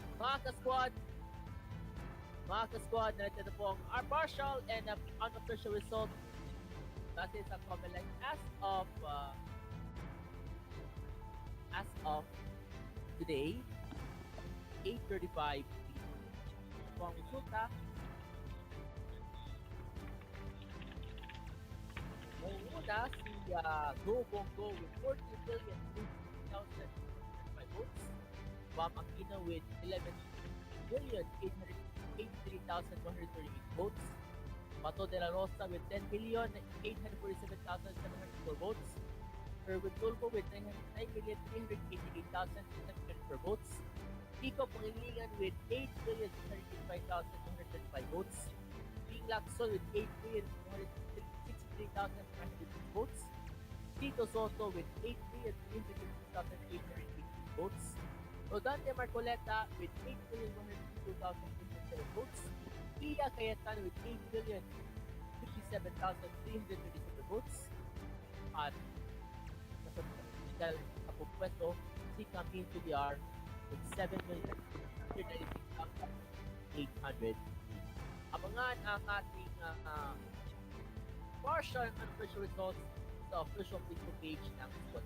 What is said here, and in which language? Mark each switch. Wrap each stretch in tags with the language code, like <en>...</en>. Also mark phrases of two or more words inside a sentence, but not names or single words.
<tl>Mga ka-squad, narito na po ang</tl> <en>partial and unofficial result</en> <tl>base sa Comelec</tl> <en>as of today,</en> <tl>8:35 p.m. Ito po ang resulta. Una si Go Bongo</tl> <en>with 40,300,005 votes. Bam Aquino with 11,883,138 votes. Pato de la Rosa with 10,847,704 votes. Erwin Tulfo with 9,388,624 votes. Kiko Pangilinan with 8,685,235 votes. Ping Lacson with 8,463,500 votes. Tito Soto with 8,356,818 votes. Rodante Marcoleta with 8,152,807 votes. Pia Cayetano with 8,057,337 votes.</en> <tl>At sa pupwesto, si Camille Tuliar with 7,396,800. Abangan ang ating</tl> <en>partial and unofficial results</en> <tl>sa</tl> <en>official Facebook page</en> <tl>ng squad.</tl>